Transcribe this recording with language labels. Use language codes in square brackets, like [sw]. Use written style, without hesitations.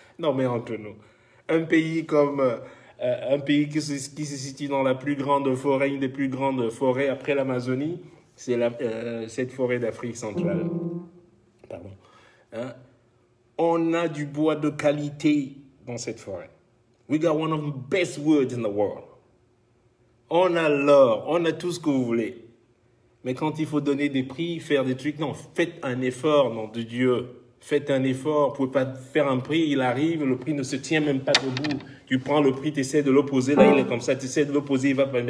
[fr] Non, mais entre nous, un pays comme, un pays qui se situe dans la plus grande forêt, une des plus grandes forêts après l'Amazonie, c'est cette forêt d'Afrique centrale. Pardon. Hein? On a du bois de qualité dans cette forêt. [en] We got one of the best woods in the world. [fr] On a l'or, on a tout ce que vous voulez. Mais quand il faut donner des prix, faire des trucs, non, faites un effort, nom de Dieu. Faites un effort. Vous ne pouvez pas faire un prix, il arrive, le prix ne se tient même pas debout. Tu prends le prix, tu essaies de l'opposer, là il est comme ça, tu essaies de l'opposer, il va pas.